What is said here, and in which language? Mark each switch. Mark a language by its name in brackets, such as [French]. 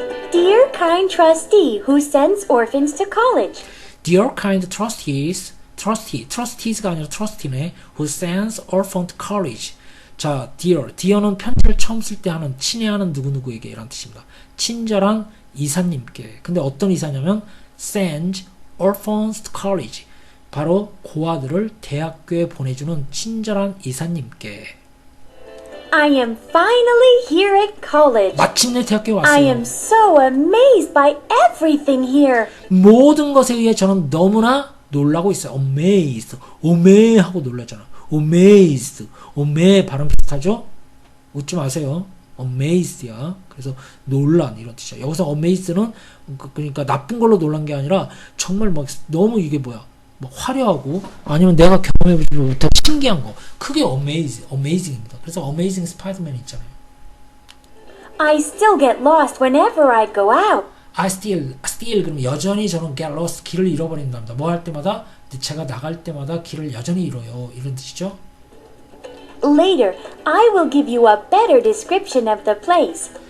[English] Dear kind trustee who sends orphans to college. Dear kind trustees [Korean] 가 아니라 [English] trustee네. Who sends orphan to college. [Korean] 자, dear는 편지를 처음 쓸 때 하는 친애하는 누구누구에게 이란 뜻입니다. 친절한 이사님께. 근데 어떤 이사냐면 [English] sends orphans to college. [Korean] 바로 고아들을 대학교에 보내주는 친절한 이사님께. [English] I am finally here at college. [Korean] 마침내 대학교에 [English] I am [Korean] 왔어요. [English] so amazed by everything here. [Korean] 모든 것에 의해 저는 너무나 놀라고 있어요. amazed. 오메 하고 놀라잖아. amazed. 오메 발음 비슷하죠? 웃지 마세요. amazed야. 그래서 놀란 이런 뜻이야. 여기서 amazed는 그러니까 나쁜 걸로 놀란 게 아니라 정말 막 너무 이게 뭐야? 막 화려하고 아니면 내가 경험해보지 못한 신기한 거. 그게 amazing입니다. 그래서 amazing 스파이더맨 있잖아요. [English] I still get lost whenever I go out. I still [Korean] 그러면 여전히 저는 [English] get lost [Korean] 길을 잃어버린답니다. 뭐 할 때마다 제가 나갈 때마다 길을 여전히 잃어요. 이런 뜻이죠. [English] Later, I will give you a better description of the place.